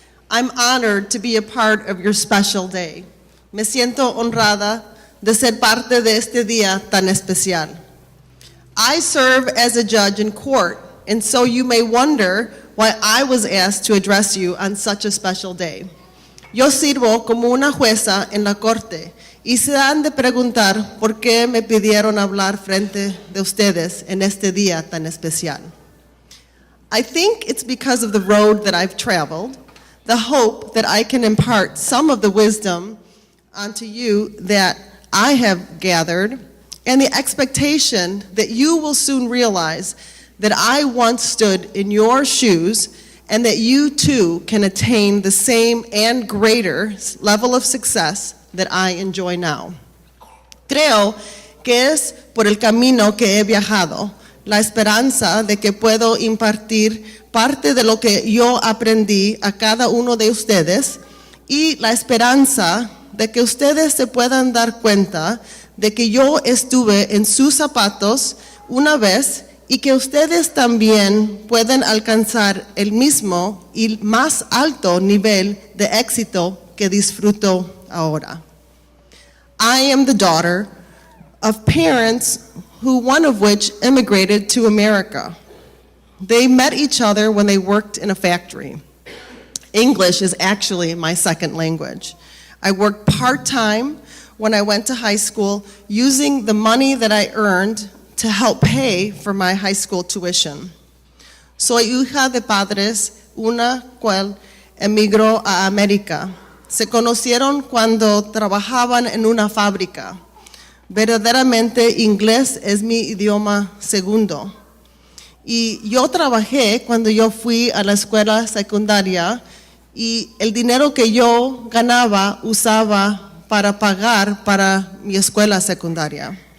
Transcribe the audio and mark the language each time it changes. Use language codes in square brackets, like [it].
[en] I'm honored to be a part of your special day. [es] Me siento honrada de ser parte de este día tan especial. [en] I serve as a judge in court, and so you may wonder why I was asked to address you on such a special day. [es] Yo sirvo como una jueza en la corte, y se han de preguntar por qué me pidieron hablar frente de ustedes en este día tan especial. [en] I think it's because of the road that I've traveled, the hope that I can impart some of the wisdom onto you that I have gathered, and the expectation that you will soon realize that I once stood in your shoes and that you too can attain the same and greater level of success that I enjoy now. [es] Creo que es por el camino que he viajado, la esperanza de que puedo impartir parte de lo que yo aprendí a cada uno de ustedes y la esperanza de que ustedes se puedan dar cuenta de que yo estuve en sus zapatos una vez y que ustedes también pueden alcanzar el mismo y más alto nivel de éxito que disfruto ahora. [en] I am the daughter of parents one of which immigrated to America. They met each other when they worked in a factory. English is actually my second language. I worked part-time when I went to high school using the money that I earned to help pay for my high school tuition. [es] Soy hija de padres, una cual emigró a América. Se conocieron cuando trabajaban en una fábrica. Verdaderamente inglés es mi idioma segundo. Y yo trabajé cuando yo fui a la escuela secundaria y el dinero que yo ganaba usaba para pagar para mi escuela secundaria.